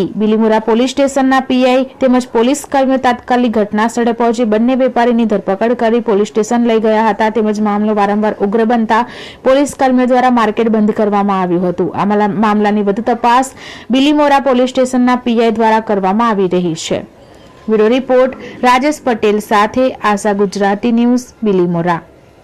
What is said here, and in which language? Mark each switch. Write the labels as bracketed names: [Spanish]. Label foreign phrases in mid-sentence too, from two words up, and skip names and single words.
[Gujarati] બિલીમોરા પોલીસ સ્ટેશનના પીઆઈ તેમજ પોલીસ કર્મીઓ તાત્કાલિક ઘટના સ્થળે પહોંચી બંને વેપારીની ધરપકડ કરી પોલીસ સ્ટેશન લઈ ગયા હતા। તેમજ મામલો વારંવાર ઉગ્ર બનતા પોલીસ કર્મીઓ દ્વારા માર્કેટ બંધ કરવામાં આવ્યું હતું। આ મામલાની વધુ તપાસ બિલીમોરા પોલીસ સ્ટેશનના પીઆઈ દ્વારા કરવામાં આવી રહી છે। [English] bureau report [Gujarati] રાજેશ પટેલ સાથે આશા ગુજરાતી ન્યૂઝ બિલીમોરા।